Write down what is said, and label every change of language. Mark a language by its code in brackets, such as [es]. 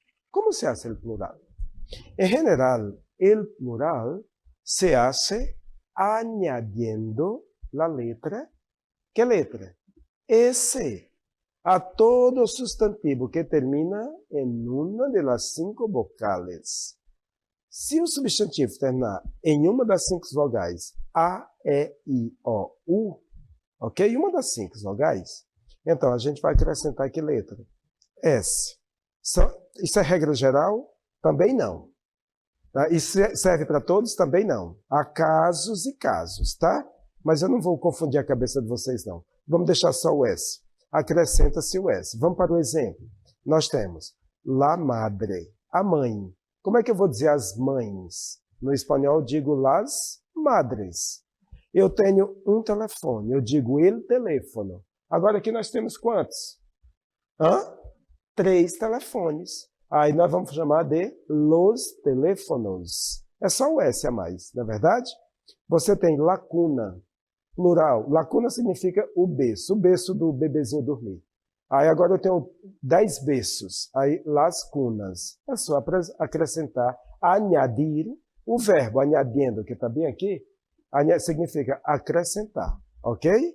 [es] ¿Cómo se hace el plural? En general, el plural se hace añadiendo la letra. ¿Qué letra? S. A todo sustantivo que termina en una de las 5 vocales. [pt] Se o substantivo terminar em uma das 5 vogais, A, E, I, O, U, ok? Uma das 5 vogais, então a gente vai acrescentar que letra? S. Isso é regra geral? Também não. Tá? Isso serve para todos? Também não. Há casos e casos, tá? Mas eu não vou confundir a cabeça de vocês, não. Vamos deixar só o S. Acrescenta-se o S. Vamos para o exemplo. Nós temos [es] la madre, [pt] a mãe. Como é que eu vou dizer as mães? No espanhol eu digo [es] las madres. [pt] Eu tenho um telefone, eu digo [es] el teléfono. [pt] Agora aqui nós temos quantos? 3 telefones. Aí nós vamos chamar de [es] los teléfonos. [pt] É só o S a mais, não é verdade? Você tem lacuna, plural. Lacuna significa o berço do bebezinho dormir. Aí agora eu tenho 10 berços. Aí [es] las cunas. [pt] É só acrescentar, añadir. O verbo añadiendo, que está bem aqui, significa acrescentar, ok?